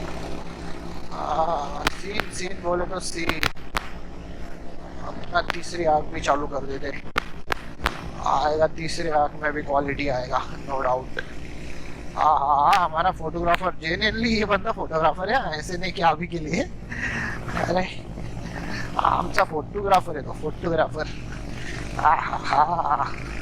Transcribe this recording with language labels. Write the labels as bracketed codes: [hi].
[hi] Scene scene बोले तो scene. अपना तीसरी आंख भी चालू कर देते. आएगा तीसरी आंख में भी क्वालिटी आएगा, [en] No doubt. [hi] हाँ हाँ हाँ, हमारा फोटोग्राफर जेन्युइनली ये बंदा फोटोग्राफर है, ऐसे नहीं कि अभी के लिए. [mr] अरे आमचा फोटोग्राफर आहे तो, फोटोग्राफर. हा हा हा.